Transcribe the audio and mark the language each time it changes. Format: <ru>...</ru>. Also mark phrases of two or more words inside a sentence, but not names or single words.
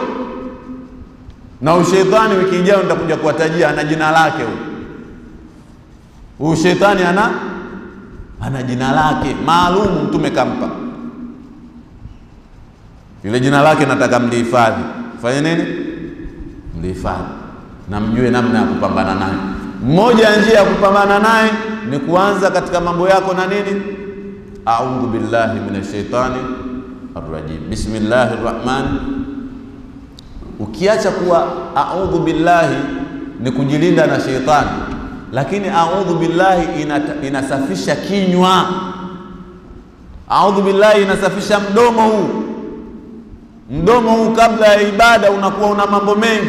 <sw>Na ushaitani wiki ijayo nitakuja kuwatajia, ana jina lake huyu shetani, ana jina lake maalum Mtume kampa. Ile jina lake nataka mlihifadhi. Fanya nini? Mlihifadhi na mjue namna ya kupambana naye. Mmoja ya njia ya kupambana naye ni kuanza katika mambo yako na nini?</sw> <ar>أعوذ بالله من الشيطان الرجيم، بسم الله الرحمن.</ar> <sw>Ukiacha kuwa</sw> <ar>أعوذ بالله</ar> <sw>ni kujilinda na shaitani, lakini</sw> <ar>أعوذ بالله</ar> <sw>inasafisha kinywa.</sw> <ar>أعوذ بالله</ar> <sw>inasafisha mdomo huu kabla ya ibada unakuwa una mambo mengi.</sw>